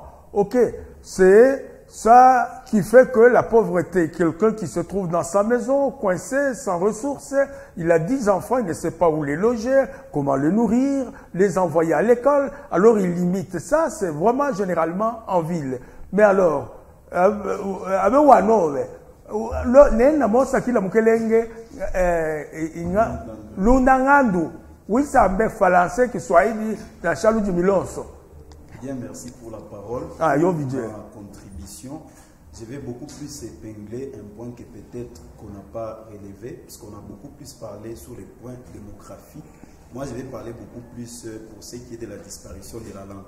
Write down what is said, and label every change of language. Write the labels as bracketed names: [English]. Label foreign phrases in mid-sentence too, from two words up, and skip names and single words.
[French] Ok, c'est ça qui fait que la pauvreté, quelqu'un qui se trouve dans sa maison, coincé, sans ressources, il a 10 enfants, il ne sait pas où les loger, comment les nourrir, les envoyer à l'école, alors il limite ça, c'est vraiment généralement en ville. [Luba-Katanga] Mais alors, nena mosa kila mukelenge lundangandu wisambe français Kiswahili na Chaluji Milonso. [French] Bien, merci pour la parole. Pour ma contribution. Je vais beaucoup plus épingler un point que peut-être qu'on n'a pas relevé, parce qu'on a beaucoup plus parlé sur les points démographiques. Moi, je vais parler beaucoup plus pour ce qui est de la disparition de la langue.